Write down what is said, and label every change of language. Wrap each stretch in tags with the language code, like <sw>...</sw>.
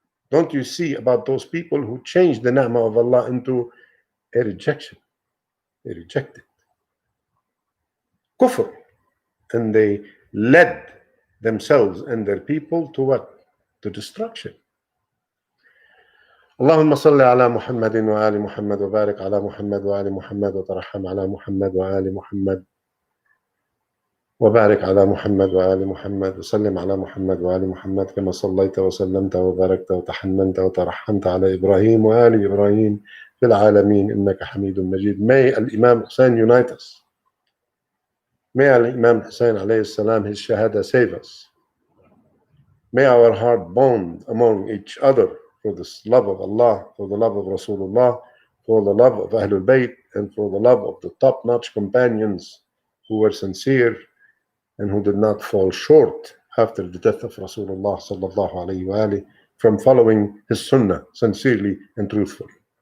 <en>Don't you see about those people who changed the ni'mah of Allah into a rejection? They rejected kufr, and they led themselves and their people to what? To destruction.</en> <ar>اللهم صل على محمد وآل محمد وبارك على محمد وآل محمد وترحم على محمد وآل محمد وبارك على محمد وآل محمد وسلم على محمد وآل محمد كما صليت وسلمت وباركت وتحننت وترحمت على إبراهيم وآل إبراهيم في العالمين إنك حميد مجيد.</ar> <en>May Imam Hussein unite us. May Imam Hussein alayhi salam, his shahada, save us. May our heart bond among each other for this love of Allah, for the love of Rasulullah, for the love of Ahlul Bayt, and for the love of the top-notch companions who were sincere and who did not fall short after the death of Rasulullah sallallahu alayhi wa alihi from following his sunnah sincerely and truthfully.</en>